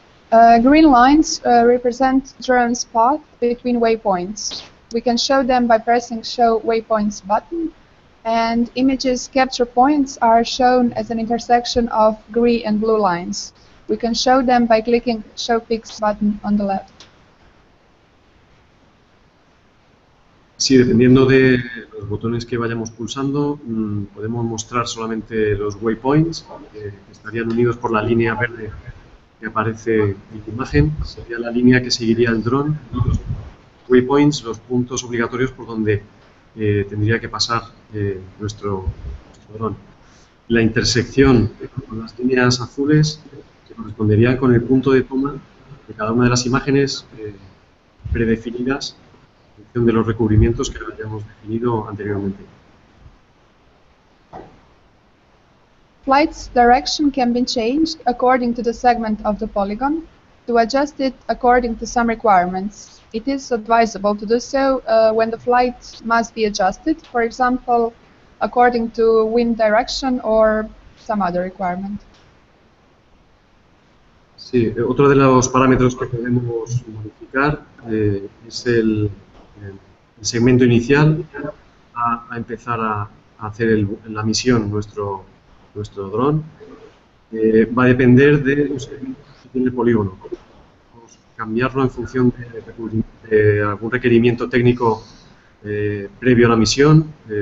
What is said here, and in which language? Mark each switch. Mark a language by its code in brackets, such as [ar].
[en] Green lines represent drone's path between waypoints. We can show them by pressing Show Waypoints button, and images capture points are shown as an intersection of green and blue lines. We can show them by clicking Show Pics button on the left. [es] Sí, dependiendo de los botones que vayamos pulsando, podemos mostrar solamente los waypoints, que estarían unidos por la línea verde que aparece en la imagen. Sería la línea que seguiría el dron, y los waypoints, los puntos obligatorios por donde tendría que pasar nuestro dron. La intersección con las líneas azules que corresponderían con el punto de toma de cada una de las imágenes predefinidas en función de los recubrimientos que hayamos definido anteriormente. [en] Flight's direction can be changed according to the segment of the polygon to adjust it according to some requirements. It is advisable to do so when the flight must be adjusted, for example, according to wind direction or some other requirement. [es] Sí, otro de los parámetros que podemos modificar es el segmento inicial a empezar a hacer la misión nuestro dron. Va a depender de los segmentos que tiene el polígono. Podemos cambiarlo en función de algún requerimiento técnico previo a la misión.